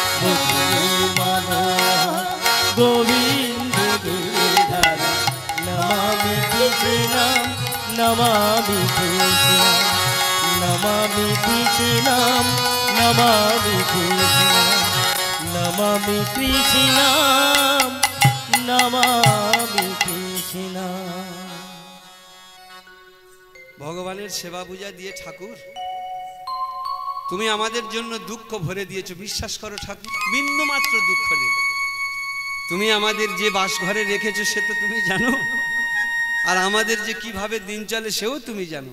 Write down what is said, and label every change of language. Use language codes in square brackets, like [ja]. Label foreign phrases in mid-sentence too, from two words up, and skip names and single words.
[sa] गोविंद गिरिधर नमामि कृष्णं नमामि कृष्णं नमामि कृष्णं नमामि कृष्णं नमामि कृष्णं नमामि कृष्णं। [bn] ভগবানের সেবা পূজা দিয়ে ঠাকুর তুমি আমাদের জন্য দুঃখ ভরে দিয়েছো, বিশ্বাস করো ঠাকুর বিন্দু মাত্র দুঃখ নেই। তুমি আমাদের যে বাসঘরে রেখেছো সে তো তুমি জানো, আর আমাদের যে কিভাবে দিন চলে সেও তুমি জানো।